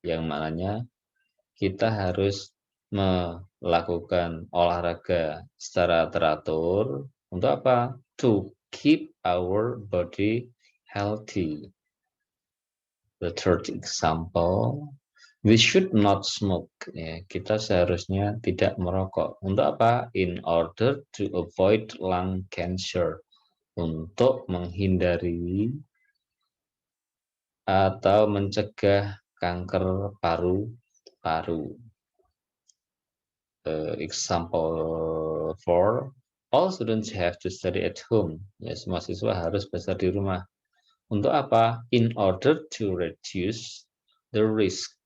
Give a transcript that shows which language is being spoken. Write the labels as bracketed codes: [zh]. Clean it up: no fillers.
[id] Yang maknanya kita harus melakukan olahraga secara teratur untuk apa? [en] To keep our body healthy. The third example, we should not smoke. [id] Ya, kita seharusnya tidak merokok. Untuk apa? [en] In order to avoid lung cancer. [id] Untuk menghindari atau mencegah kanker paru-paru. [en] Example 4, all students have to study at home. [id] Ya, semua siswa harus belajar di rumah. Untuk apa? [en] In order to reduce the risk.